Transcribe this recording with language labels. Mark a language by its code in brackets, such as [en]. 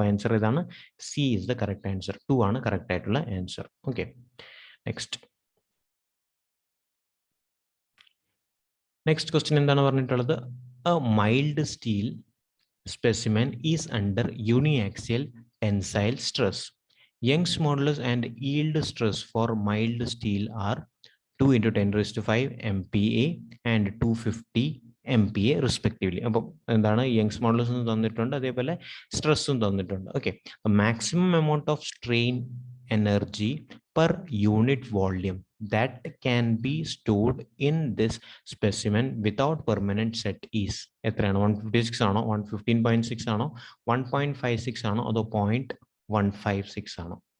[ml] അപ്പോൾ ആൻസർ ഇതാണ്, [en] C is the correct answer. [ml] 2 ആണ് കറക്റ്റ് ആയിട്ടുള്ള ആൻസർ. ഓക്കെ, നെക്സ്റ്റ് ക്വസ്റ്റ്യൻ എന്താണ് പറഞ്ഞിട്ടുള്ളത്, [en] A mild steel specimen is under uniaxial tensile stress. Young's modulus and yield stress for mild steel are 2 into 10 raised to 5 MPa and 250 MPa respectively. [ml] അപ്പോൾ എന്താണ്, Young's മോഡുലസും തന്നിട്ടുണ്ട്, അതേപോലെ സ്ട്രെസ്സും തന്നിട്ടുണ്ട്. [en] okay, maximum amount of strain energy per unit volume that can be stored in this specimen without permanent set is [ml] എത്രയാണ്, 156 ആണോ, 115.6 ആണോ, 1.56 ആണോ, അതോ 0.156 ആണോ?